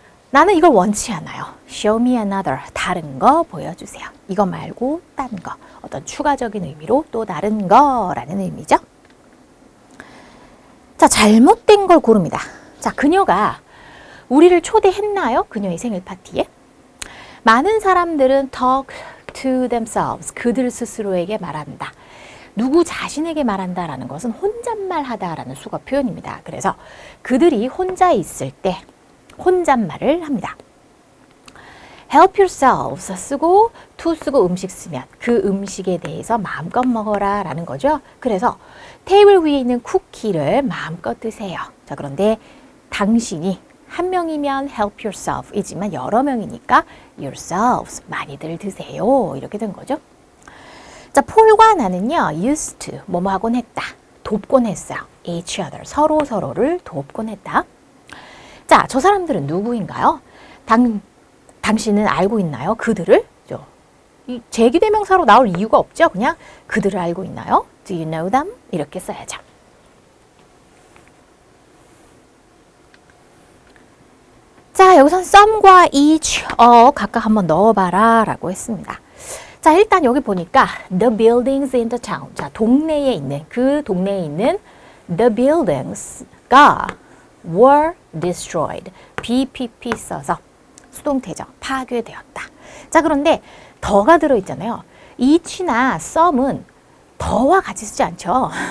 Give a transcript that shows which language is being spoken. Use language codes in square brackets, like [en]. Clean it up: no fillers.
[ko] 나는 이걸 원치 않아요. [en] Show me another. [ko] 다른 거 보여주세요. 이거 말고 딴 거. 어떤 추가적인 의미로 또 다른 거라는 의미죠. 자, 잘못된 걸 고릅니다. 자, 그녀가 우리를 초대했나요? 그녀의 생일 파티에? 많은 사람들은 [en] talk to themselves. [ko] 그들 스스로에게 말한다. 누구 자신에게 말한다라는 것은 혼잣말 하다라는 수거 표현입니다. 그래서 그들이 혼자 있을 때 혼잣말을 합니다. [en] help yourselves [ko] 쓰고 to 쓰고 음식 쓰면 그 음식에 대해서 마음껏 먹어라 라는 거죠. 그래서 테이블 위에 있는 쿠키를 마음껏 드세요. 자, 그런데 당신이 한 명이면 [en] help yourself [ko] 이지만 여러 명이니까 yourselves 많이들 드세요. 이렇게 된 거죠. 자, 폴과 나는요, [en] used to, [ko] 뭐뭐 하곤 했다. 돕곤 했어요. [en] each other, [ko] 서로를 돕곤 했다. 자, 저 사람들은 누구인가요? 당신은 알고 있나요? 그들을? 이 제기대명사로 나올 이유가 없죠. 그냥 그들을 알고 있나요? [en] Do you know them? 이렇게 써야죠. [ko] 자, 여기선 some과 each, 각각 한번 넣어봐라 라고 했습니다. 자, 자, 일단 여기 보니까 [en] the buildings in the town. [ko] 자, 동네에 있는 그 동네에 있는 [en] the buildings [ko] 가 [en] were destroyed. [ko] BPP 써서 수동태죠. 파괴되었다. 자, 그런데 더가 들어있잖아요. each나 some은 더와 같이 쓰지 않죠.